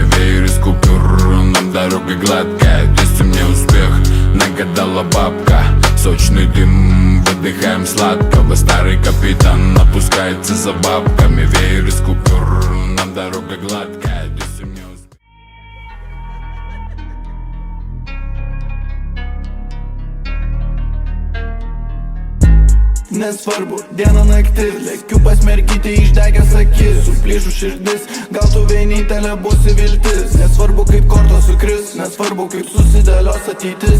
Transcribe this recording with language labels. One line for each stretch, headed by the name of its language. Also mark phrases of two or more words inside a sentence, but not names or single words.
Russian: Веер из купюр, нам дорога гладкая. Если мне успех нагадала бабка. Сочный дым, выдыхаем сладкого. Старый капитан опускается за бабками. Веер из купюр, нам дорога гладкая. Если мне успех.
Lithuanian: Nesvarbu, diena naktis, lėkiu pasmerkyti išdegęs akis. Suplyšų širdis, gal tu vienintelė būsi viltis. Nesvarbu kaip kortos sukris, nesvarbu kaip susidėlios ateitis.